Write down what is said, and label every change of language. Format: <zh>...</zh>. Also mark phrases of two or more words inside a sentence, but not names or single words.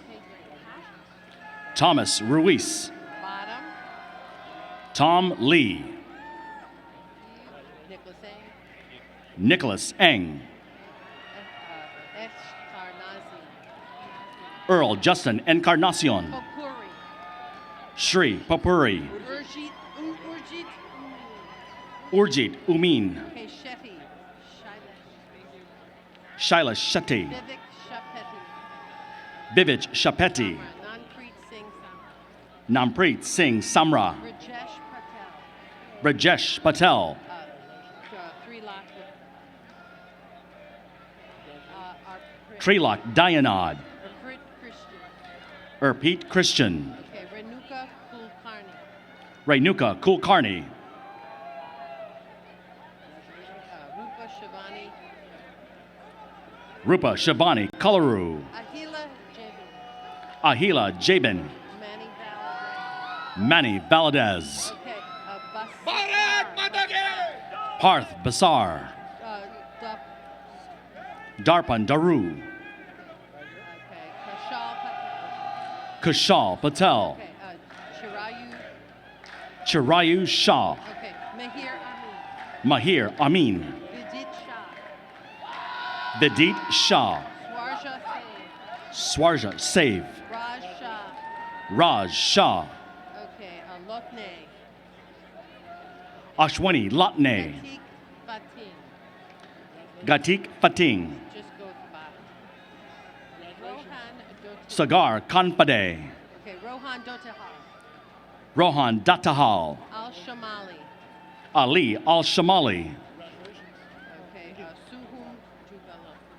<en>Thomas Ruiz. Bottom. Tom Lee. Nicholas A. Nicholas Eng. Eshkarnazi. Earl Justin Encarnacion. Popuri. Shri Papuri. Urjit. Urjit Umin. Okay, Shetty. Shaila Shetty. Vivek Shapeti. Vivek Shapeti. Nanpreet Singh Samra. Nampreet Singh Samra. Rajesh Patel. Brajesh Patel. 3 lakh. Trilok Dayanad. Urprit Christian. Urpit Christian. Okay, Renuka Kulkarni. Renuka Kulkarni. Rupa Shivani. Rupa Shabani Kalaru. Ahila Jebi. Ahila Jabin. Manny Valadez. Manny Valadez. Okay, Basar. Parth Basar. Dup. Darpan Daru. Okay, Kashal Patel. Kushal Patel. Okay, Chirayu. Chirayu Shah. Okay, Mahir Amin. Mahir Amin. Vidit Shah. Vidit Shah. Swarja Singh. Swarja Save. Raj Shah. Raj Shah. Okay, Lotne. Ashwani Latne. Atik Fatin. Gatik Fating. Just go to the bottom. Rohan Doti. Sagar Kanpade. Okay, Rohan Dotahal. Rohan Datahal. Al Shamali. Ali Al Shamali. Okay, Suhum Jubala.</en>